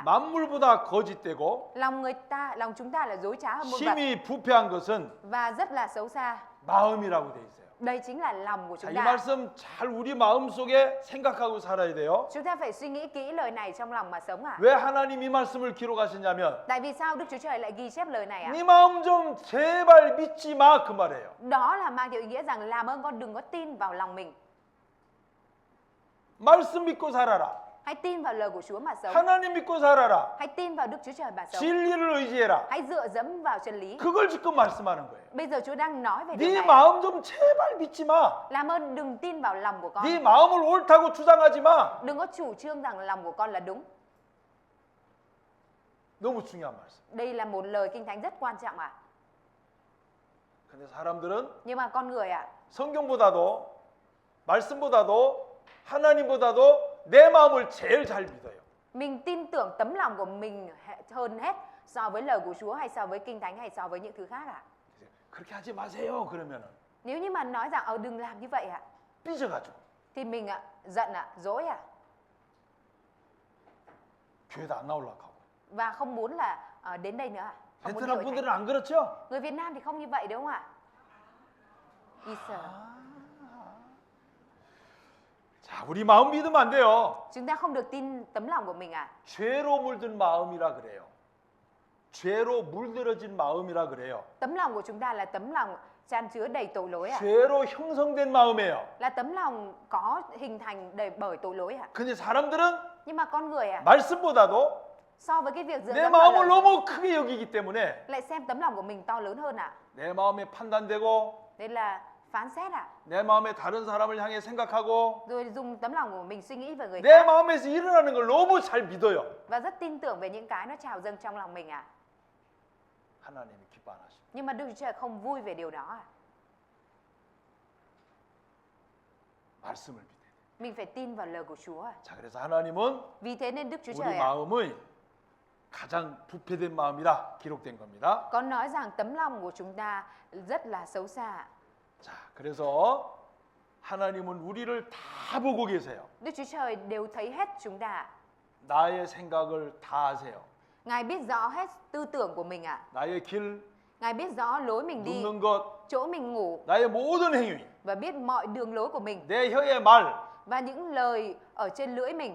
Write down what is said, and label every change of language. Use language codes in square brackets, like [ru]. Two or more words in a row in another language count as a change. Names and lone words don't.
[ko] 만물보다 거짓되고 [vi] Lòng chúng ta là dối trá hơn muôn vật [ko] 심히 부패한 것은 [vi] và rất là xấu xa. [ko] 마음이라고 돼 있어요. [vi] Đây chính là lòng của [ko] 자, [vi] chúng [ko] 이 [vi] ta. [ko] 말씀 잘 우리 마음 속에 생각하고 살아야 돼요. [vi] Chúng ta phải suy nghĩ kỹ lời này trong lòng mà sống ạ. [ko] 왜 하나님 이 말씀을 기록하시냐면 [vi] Tại vì sao Đức Chúa Trời lại ghi chép lời này ạ? [ko] 네 마음 좀 제발 믿지 마 그 말이에요. [vi] Đó là mang theo ý nghĩa rằng làm ơn con đừng có tin vào lòng mình. [ko] 말씀 믿고 살아라. [vi] Hãy tin vào lời của Chúa mà sống. [ko] 하나님 믿고 살아라. [vi] Hãy tin vào Đức Chúa Trời mà sống. [ko] 진리를 의지해라. [vi] Hãy dựa dẫm vào chân lý. [ko] 그걸 지금 말씀하는 거예요. [vi] Bây giờ Chúa đang nói về điều [ko] 네 [vi] này. [ko] 마음 좀 제발 믿지 마. [vi] Làm ơn đừng tin vào lòng của con. [ko] 네 마음을 옳다고 주장하지 마. [vi] Đừng có chủ trương rằng lòng của con là đúng. [ko] 너무 중요한 말씀. [vi] Đây là một lời kinh thánh rất quan trọng ạ. [ko] 근데 사람들은 [vi] Nhưng mà con người ạ, [ko] 성경보다도 말씀보다도 하나님보다도 내 마음을 제일 잘 믿어요. [vi] mình tin tưởng tấm lòng của mình hơn hết so với lời của Chúa hay so với kinh thánh hay so với những thứ khác ạ. [ko] 그렇게 하지 마세요. 그러면은 [vi] Nếu như mà nói rằng đừng làm như vậy ạ, [ko] 삐져가지고 [vi] thì mình ạ giận ạ, dỗi ạ 교회도 안 나오려고 하고. và không muốn là đến đây nữa ạ. Không muốn [ko] 베트남 [vi] đi hội [ko] 분들은 [vi] thánh. [ko] 안 그렇죠? [vi] Người Việt Nam thì không như vậy đúng không ạ? [ko] 자, 우리 마음 믿으면 안 돼요. [vi] Chúng ta không được tin tấm lòng của mình ạ. [ko] 죄로 물든 마음이라 그래요. 죄로 물들어진 마음이라 그래요. [vi] Tấm lòng của chúng ta là tấm lòng chan chứa đầy tội lỗi ạ. [ko] 죄로 형성된 마음이에요. [vi] Là tấm lòng có hình thành bởi tội lỗi ạ. [ko] 근데 사람들은 [vi] Nhưng mà con người ạ, [ko] 말씀보다도 [vi] so với cái việc dựa [ko] 내 [vi] dẫm vào [ko] 마음을 [vi] lời [ko] 너무 크게 여기기 때문에 [vi] lại xem tấm lòng của mình to lớn hơn ạ. [ko] 내 마음에 판단되고 [vi] Đây là phán xét ạ. [ko] 내 마음에 다른 사람을 향해 생각하고 [vi] Rồi dùng tấm lòng của mình suy nghĩ về người [ko] 내 [vi] khác [ko] 마음에서 일어나는 걸 너무 잘 믿어요. [vi] và rất tin tưởng về những cái nó trào dâng trong lòng mình ạ. [ko] 하나님이 기뻐 안 하십니다. [vi] Nhưng mà Đức Chúa Trời không vui về điều đó ạ. [ko] 말씀을 믿어야 돼요. [vi] Mình phải tin vào lời của Chúa ạ. [ko] 자, 그래서 하나님은 [vi] Vì thế nên Đức Chúa [ko] 우리 [vi] Trời ạ, [ko] 마음의 가장 부패된 마음이라 기록된 겁니다. [vi] có nói rằng tấm lòng của chúng ta rất là xấu xa ạ. [ko] 자, 그래서 하나님은 우리를 다 보고 계세요. [vi] Đức Chúa Trời đều thấy hết chúng ta ạ. [ko] 나의 생각을 다 아세요. [vi] Ngài biết rõ hết tư tưởng của mình ạ. [ko] 나의 길, [vi] Ngài biết rõ lối mình đi, [ko] 눕는 것, [vi] chỗ mình ngủ [ko] 나의 모든 행위, [vi] và biết mọi đường lối của mình [ko] 내 혀의 말, [vi] và những lời ở trên lưỡi mình.